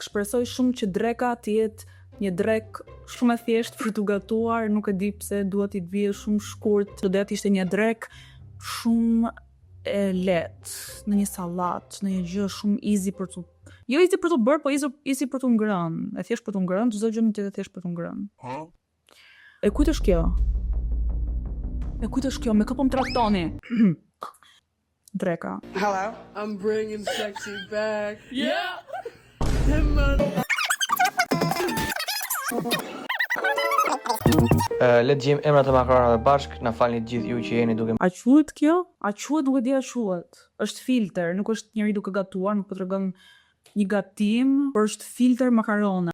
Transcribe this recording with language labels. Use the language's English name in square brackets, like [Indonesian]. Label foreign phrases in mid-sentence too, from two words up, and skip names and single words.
[Albanian] Shpresoj shumë që dreka të jetë një drek shumë e thjeshtë për t'u gatuar, nuk e di pse duhet i të vijë shumë shkurt, do të ishte një drek shumë e lehtë, në një sallatë, në një gjë shumë easy për t'u jo easy për t'u bërë, po easy për t'u ngrënë. E thjesht për t'u ngrënë, çdo gjë mund të jetë thjesht për t'u ngrënë. E kujt është kjo? E kujt është kjo? Me kë po më traktoni? Dreka. [English] Hello? I'm bringing sexy back. Yeah! [Albanian] Le të gjejmë emrat e makaronave bashk, na falni të gjithë ju që jeni duke. A quhet kjo? A quhet, nuk e di a quhet. Është filter, nuk është njëri duke gatuar, nuk po tregon një gatim, por është filter makarona.